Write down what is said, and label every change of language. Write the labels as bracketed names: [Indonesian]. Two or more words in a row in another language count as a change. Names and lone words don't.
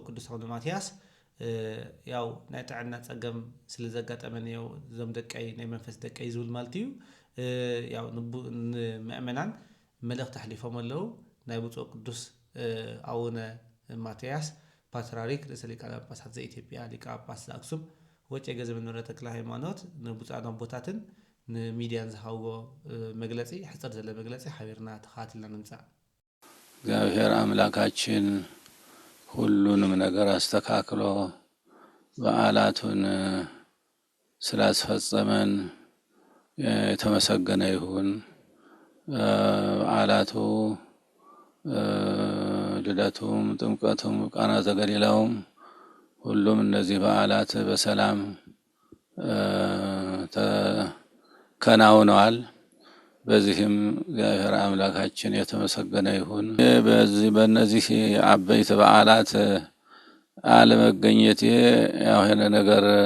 [Tigrinya] ቅዱስ ኣቡነ ማትያስ ያው ናይ ጥዕና ፀገም ስለ ዘጋጠመንዮ እዞም ደቀይ ናይ መንፈስ ደቀይ ዝብል ማለት እዩ ያው ንምእመናን መልእክቲ ኣሕሊፎም ኣለዉ ናይ ብፁዕ ቅዱስ ኣቡነ ማትያስ ፓትርያርክ ርእሰ ሊቃነ ጳጳሳት ዘኢትዮጵያ ሊቀ ጳጳስ ዘአክሱም ወእጨጌ ዘመንበረ ተክለ ሃይማኖት ንብፁዓን ኣቦታትን ንሚድያን ዝሃብዎ መግለጺ ሕፅር ዘለ መግለጺ ሓቢርና ተኸታቲልና ንምጻእ [Amharic] እግዚአብሔር አምላካችን ሁሉንም ነገር አስተካክሎ በዓላቱን ስላስፈጸመን የተመሰገነ ይሁን። በዓላቱ ልደቱም ጥምቀቱም ቃና ዘገሊላውም ሁሉም እነዚህ በዓላት በሰላም ተከናውነዋል። በዚህም እግዚአብሔር አምላካችን የተመሰገነ ይሁን። በእነዚህ አበይት በዓላት አለመገኘቴ ያው የሆነ ነገር